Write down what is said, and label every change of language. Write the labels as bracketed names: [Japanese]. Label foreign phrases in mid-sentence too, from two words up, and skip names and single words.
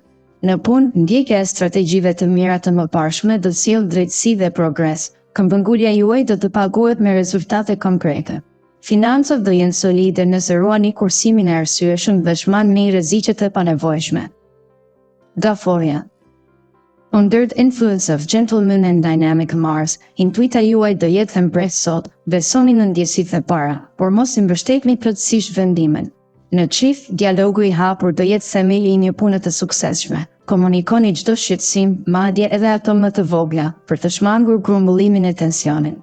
[Albanian] Në punë, ndjekja e strategjive të mira të mëparshme do të sjellë drejtësi dhe progres. Këmbëngulja juaj do të paguhet me rezultate konkrete. Financat do jenë solide nëse ruani kursimin e arsyeshëm dhe shmangni rreziqet e panevojshme. Daforia. [English] Under the influence of gentleman and dynamic Mars, [Albanian] intuita juaj do jetë thembres sot, besoni në ndjesitë e para, por mos i mbështetni plotësisht vendimin. Në çift, dialogu i hapur do jetë themeli i një pune të suksesshme. Komunikoni çdo shqetësim, madje edhe ato më të vogla, për të shmangur grumbullimin e tensionit.